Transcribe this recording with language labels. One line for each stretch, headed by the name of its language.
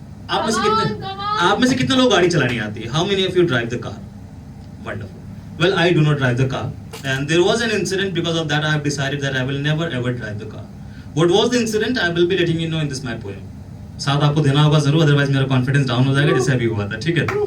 Hindi: आप में से कितने लोग गाड़ी चलानी आती है?
English: How many of you drive the car? Wonderful. Well, I do not drive the car, and there was an incident. Because of that, I have decided that I will never ever drive the car. What was the incident? I will be letting you know in this my poem.
Hindi: साथ आपको देना होगा जरूर, otherwise मेरा confidence down हो जाएगा जैसे अभी हुआ था, ठीक है।